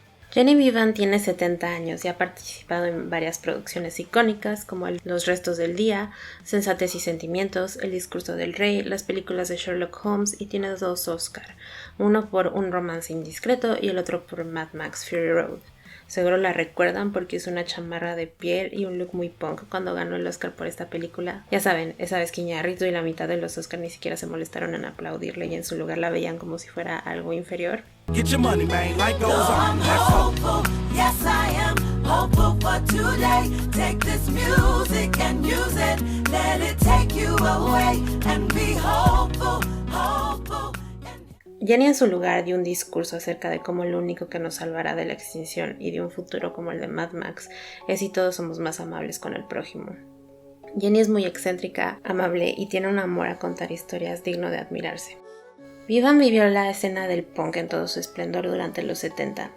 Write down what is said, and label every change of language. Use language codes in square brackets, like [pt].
[es] Jenny Vivan tiene 70 años y ha participado en varias producciones icónicas como Los restos del día, Sensatez y sentimientos, El discurso del rey, las películas de Sherlock Holmes y tiene 2 Oscar, uno por Un romance indiscreto y el otro por Mad Max Fury Road. Seguro la recuerdan porque usó una chamarra de piel y un look muy punk cuando ganó el Oscar por esta película. Ya saben, esa vez que Iñárritu y la mitad de los Oscars ni siquiera se molestaron en aplaudirle y en su lugar la veían como si fuera algo inferior. [en] Get your money, man. Life goes on. I'm hopeful, yes I am hopeful for today. Take this music and use it. Let it take you away and be hopeful, hopeful. [es] Jenny en su lugar dio un discurso acerca de cómo lo único que nos salvará de la extinción y de un futuro como el de Mad Max es si todos somos más amables con el prójimo. Jenny es muy excéntrica, amable y tiene un amor a contar historias digno de admirarse. Vivan vivió la escena del punk en todo su esplendor durante los 70.